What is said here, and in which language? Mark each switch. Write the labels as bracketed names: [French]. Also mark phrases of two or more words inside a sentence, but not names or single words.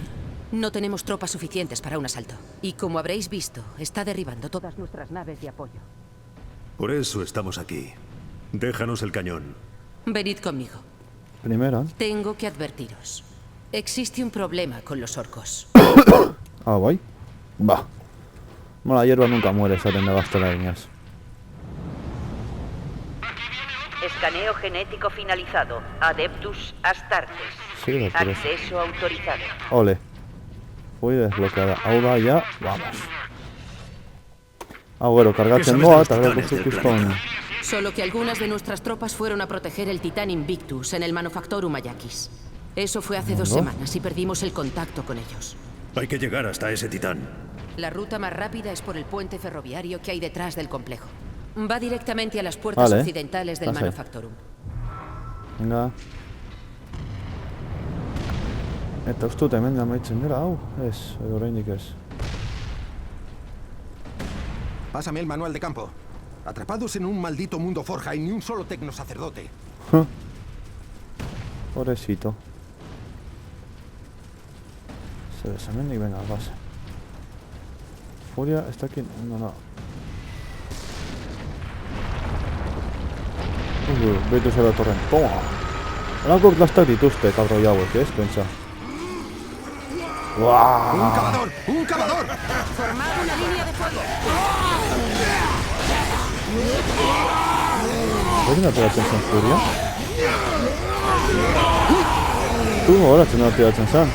[Spanish] No tenemos tropas suficientes para un asalto. Y como habréis visto, está derribando todas nuestras naves de apoyo. Por eso estamos aquí. Déjanos el cañón. Venid conmigo. Primera. Tengo que advertiros. Existe un problema con los orcos. Bai. Va. La hierba nunca muere, [Basque] esaten da gaztelaniaz. [Spanish] Escaneo genético finalizado. Adeptus Astartes. Sí, doctor. Acceso autorizado. Ole. Fui desbloqueada. [Basque] Hau da, [Spanish] ya, vamos. [Basque] Gero, kargatzen doa, eta gero kuston. [Spanish] Solo que algunas de nuestras tropas fueron a proteger el Titán Invictus en el Manufactorum Ayakis. Eso fue hace 2 semanas y perdimos el contacto con ellos. Hay que llegar hasta ese titán. La ruta más rápida es por el puente ferroviario que hay detrás del complejo. Va directamente a las puertas occidentales del Manufactorum. Venga. [Basque] Eta uste dut hemen amaitzen dira, hau? Ez, edo oraindik ez. [Spanish] Pásame el manual de campo. Atrapados en un maldito mundo forja y ni un solo tecnosacerdote. Pobrecito. Se desamen venga, base. Furia está aquí. No. [Basque] Beitu zera torren. Toma! Alako lastak dituzte, kabroi hauek, ez? Pentsa. [Spanish] ¡Un cavador! ¡Un cavador! ¡Formad una línea de fuego! [Basque] ¿Bai ateratzen zen Furia? Horatzen ateratzen zen.